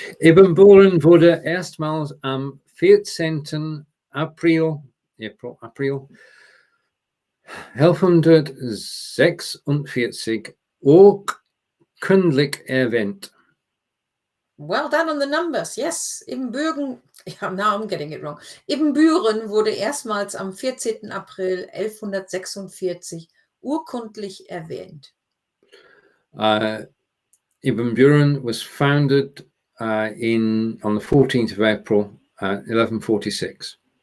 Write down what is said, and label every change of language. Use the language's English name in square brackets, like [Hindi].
[German] Ibbenbüren wurde erstmals am 14. April 1146 urkundlich erwähnt. [English] Well done on the numbers. Yes, Ibbenbüren. Yeah, now I'm getting it wrong. [German] Ibbenbüren wurde erstmals am 14. April 1146 urkundlich erwähnt. [English] Ibbenbüren was founded on the 14th of April, 1146.